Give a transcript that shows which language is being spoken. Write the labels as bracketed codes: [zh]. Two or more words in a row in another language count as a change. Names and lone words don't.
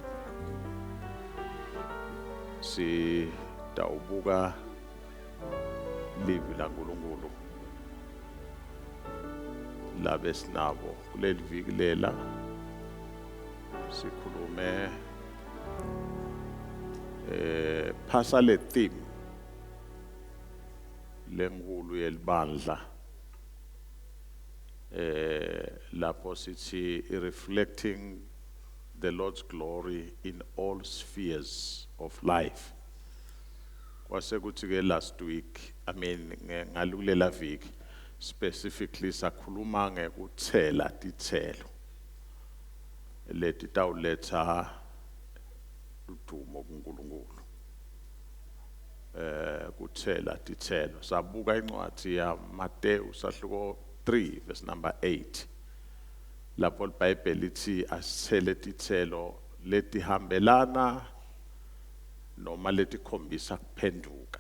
[ss] Sitawubuka livi laNkulunkulu labe sinabo kuleli viki lela sikhulume phasa le theme lenkulu yelibandla lapho sithi [en] reflecting the Lord's glory in all spheres of life. [ss] Kwase kuthi ke [en] last week, I mean [ss] ngalukulela viki specifically sakhuluma ngekuthela tithelo leti tawuletha udumo kuNkulunkulu. Kuthela tithelo sabuka incwadi ya Mateyu sahluko 3 [en] verse number [ss] 8 lapho iBhayibheli lithi asithele tithelo letihambelana noma letikhombisa kuphenduka.